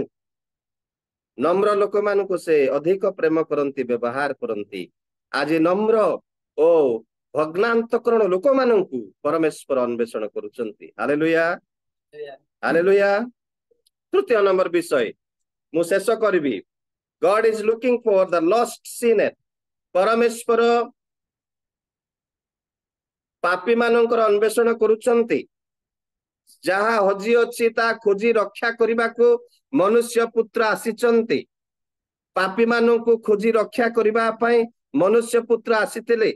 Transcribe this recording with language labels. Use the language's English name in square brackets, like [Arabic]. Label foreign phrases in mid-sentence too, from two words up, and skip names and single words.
[Odia] ନମ୍ର ଲୋକମାନଙ୍କୁ ସେ ଅଧିକ ପ୍ରେମ କରନ୍ତି, ବ୍ୟବହାର କରନ୍ତି। ଆଜି ନମ୍ର ଓ ଭଗ୍ନାନ୍ତକରଣ ଲୋକମାନଙ୍କୁ ପରମେଶ୍ୱର ଅନ୍ୱେଷଣ କରୁଛନ୍ତି। ହାଲେଲୁୟା ହାଲେଲୁୟା। ତୃତୀୟ ନମ୍ବର ବିଷୟ ମୁଁ ଶେଷ କରିବି। [English] God is looking for the lost sinner। [Odia] ପରମେଶ୍ୱର ପାପୀ ମାନଙ୍କର ଅନ୍ୱେଷଣ କରୁଛନ୍ତି। ଯାହା ହଜି ଅଛି ତାହା ଖୋଜି ରକ୍ଷା କରିବାକୁ ମନୁଷ୍ୟ ପୁତ୍ର ଆସିଛନ୍ତି। ପାପୀ ମାନଙ୍କୁ ଖୋଜି ରକ୍ଷା କରିବା ପାଇଁ ମନୁଷ୍ୟ ପୁତ୍ର ଆସିଥିଲେ।